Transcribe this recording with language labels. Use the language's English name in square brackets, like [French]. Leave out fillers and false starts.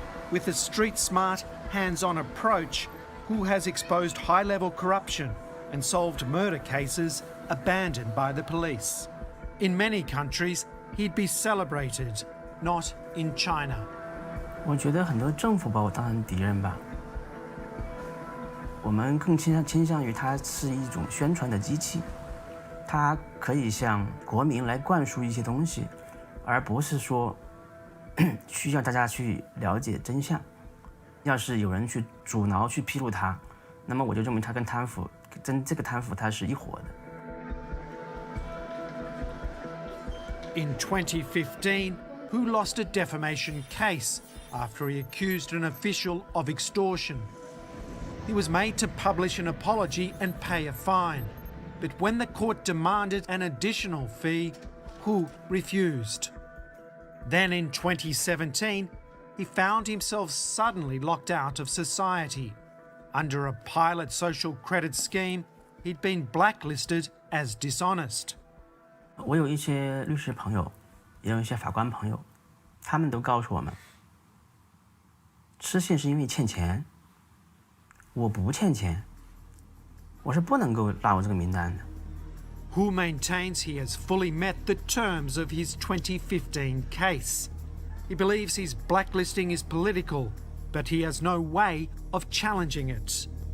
[English] With a street-smart, hands-on approach, Hu has exposed high-level corruption and solved murder cases abandoned by the police. In many countries, he'd be celebrated, not in China. [Chinese] 我觉得很多政府把我当成敌人吧。我们更倾向于它是一种宣传的机器，它可以向国民来灌输一些东西，而不是说需要大家去了解真相。要是有人去阻挠、去披露它，那么我就认为它跟贪腐，这个贪腐它是一伙的。 [English] In 2015, Hu lost a defamation case after he accused an official of extortion. He was made to publish an apology and pay a fine. But when the court demanded an additional fee, Hu refused. Then in 2017, he found himself suddenly locked out of society. Under a pilot social credit scheme, he'd been blacklisted as dishonest. [Chinese] 我有一些律师朋友，也有一些法官朋友，他们都告诉我们，失信是因为欠钱。我不欠钱，我是不能够纳入这个名单的。 [English] Hu maintains he has fully met the terms of his 2015 case. He believes his blacklisting is political, but he has no way of challenging it.